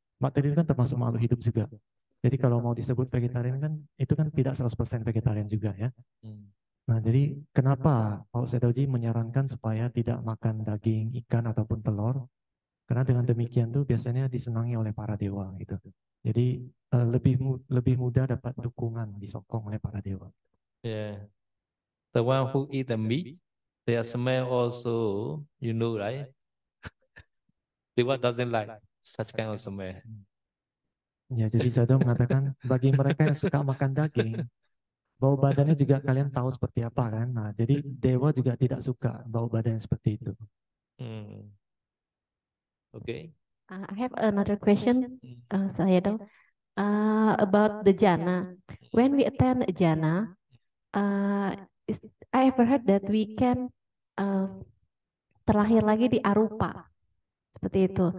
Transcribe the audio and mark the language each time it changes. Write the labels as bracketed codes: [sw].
[id] Bakteri itu kan termasuk makhluk hidup juga. Jadi kalau mau disebut vegetarian kan itu kan tidak 100% vegetarian juga ya. Nah, jadi kenapa Pak Saidodi menyarankan supaya tidak makan daging, ikan ataupun telur? Karena dengan demikian tuh biasanya disenangi oleh para dewa gitu. Jadi lebih mudah dapat dukungan, disokong oleh para dewa. [en] Yeah. The one who eat the meat, their smell also, you know, right? Dewa doesn't like such kind of smell. [id] Ya, jadi saya mengatakan bagi mereka yang suka makan daging, bau badannya juga kalian tahu seperti apa kan. Nah, jadi dewa juga tidak suka bau badan seperti itu. [en] Okay. I have another question, Sayadaw, about the jhana. When we attend a jhana, I ever heard that we can [id] terlahir lagi di arupa, seperti itu.